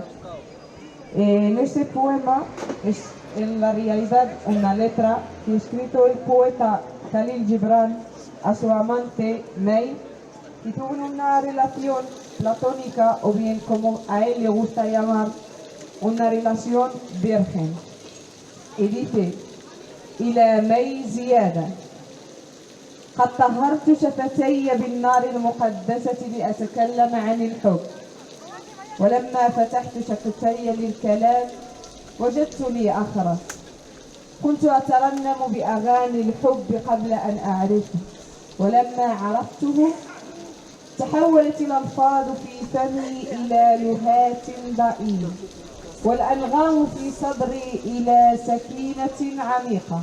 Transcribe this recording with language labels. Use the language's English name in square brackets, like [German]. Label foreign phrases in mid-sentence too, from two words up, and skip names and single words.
[Spanish] En este poema es en la realidad una letra que ha escrito el poeta Khalil Gibran a su amante May, que tuvo una relación platónica, o bien como a él le gusta llamar, una relación virgen. y dice: [Arabic] إلى مي زيادة قد طهرت شفتي بالنار المقدسة لأتكلم عن الحب، ولما فتحت شفتي للكلام وجدت لي أخرس. كنت أترنم بأغاني الحب قبل أن أعرفه، ولما عرفته تحولت الألفاظ في فمي إلى لهات ضئيل، والأنغام في صدري إلى سكينة عميقة.